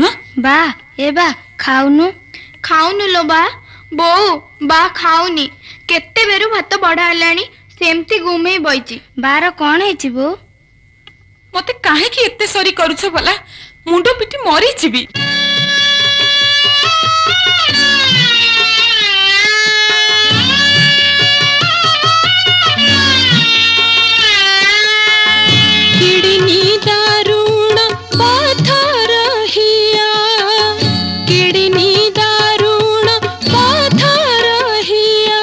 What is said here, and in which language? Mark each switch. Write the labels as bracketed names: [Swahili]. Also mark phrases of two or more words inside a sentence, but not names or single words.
[Odia] ବା ଏ ବା ଖାଉନୁ। ଖାଉନୁ ଲୋ ବା। ବୋଉ ବା ଖାଉନି। କେତେ ବେରୁ ଭାତ ବଢା ହେଲାଣି ସେମିତି ଗୁମେଇ ବଇଛି। ବାର କଣ ହେଇଛି ବୋଉ? ମତେ କାହିଁକି ଏତେ ସରି କରୁଛ ଭଲା? ମୁଣ୍ଡ ପିଟି ମରିଯିବି। किडनी दारुण पत्थर हिया किडनी दारुण पत्थर हिया